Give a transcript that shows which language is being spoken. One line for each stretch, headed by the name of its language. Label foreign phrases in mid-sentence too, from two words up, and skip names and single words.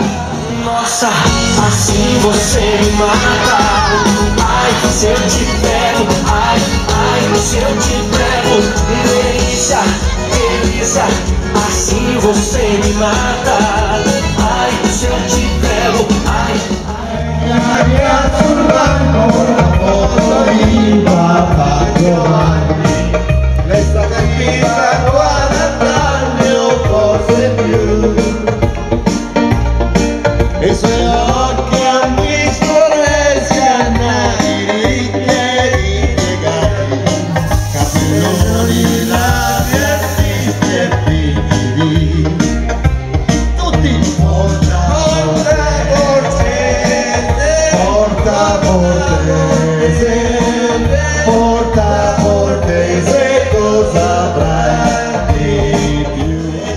Portuguese: Nossa, assim você me mata. Ai, se eu te pego, ai, ai, se eu te pego, delícia, delícia, assim você me mata. Ai, se eu te pego, ai,
Italian: Ragazzo urbano, foto di papà Giovanni, resta capita 40 anni o forse più, e i suoi occhi hanno visto le schianari ricche e ripiegati, capelloni larghi e fitti e figli, tutti porta portese, cosa avrai di più?